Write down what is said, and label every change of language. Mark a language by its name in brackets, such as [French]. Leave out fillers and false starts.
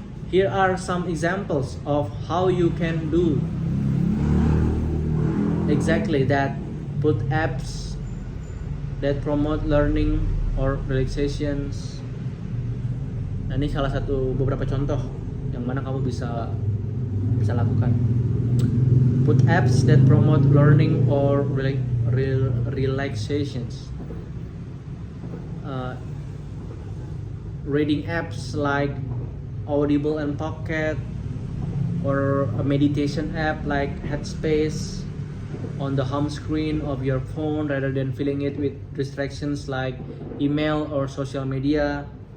[English] Here are some examples of how you can do exactly that. Put apps that promote learning or relaxations. [Indonesian] Nah, ini salah satu beberapa contoh yang mana kamu bisa lakukan. [English] Put apps that promote learning or relaxations. Reading apps like Audible and Pocket, or a meditation app like Headspace on the home screen of your phone rather than filling it with distractions like email or social media.